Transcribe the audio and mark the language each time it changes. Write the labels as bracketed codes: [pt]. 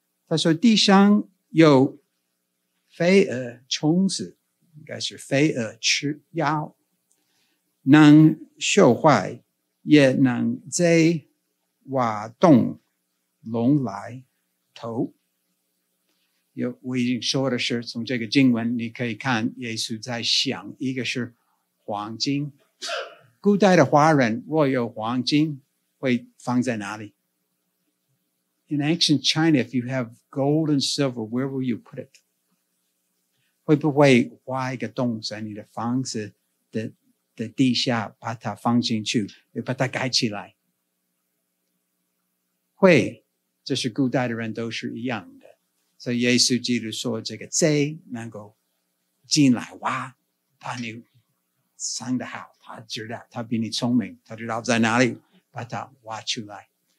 [zh] 他说地上有飞蛾虫子，应该是飞蛾吃药，能朽坏，也能贼挖洞龙来偷。我已经说的是从这个经文你可以看耶稣在想，一个是黄金，古代的华人若有黄金会放在哪里？ [en] In ancient China, if you have gold and silver, where will you put it? [zh] 会不会挖一个洞在你的房子 的地下把它放进去，也把它盖起来？会，这是古代的人都是一样的。所以耶稣基督说这个贼能够进来挖，把你藏得好，他知道，他比你聪明，他知道在哪里把它挖出来。